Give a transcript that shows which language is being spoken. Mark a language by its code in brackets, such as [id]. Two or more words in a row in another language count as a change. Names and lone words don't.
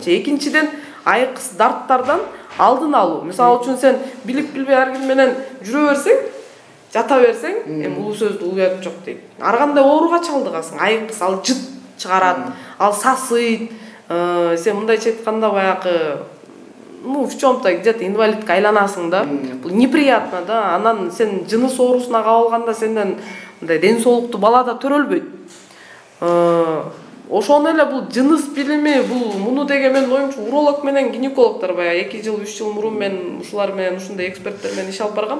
[ky] Экинчиден айкыс дарттардан алдын алуу. Мисалы үчүн сен билип билбей ар ким менен жүрө берсең, жата берсең, эми бул сөздү уят жок дейт. Ар кандай ооруга чалдыгасың. Айкыс ал жыт чыгарат, ал сасыйт. Сен мындайча айтканда баягы [ru] в чем-то где-то [ky] инвалидке айланасың да. Бул неприятно да. Анан сен жыныс оорусуна кабылганда сенден мындай ден соолуктуу бала да төрөлбөйт. Ошону эле бул жыныс билими, бул муну деген менин оюмча уролог менен гинекологдор баягы 2 жыл 3 жыл мурун мен ушулар менен ушундай эксперттер менен иш алып баргам.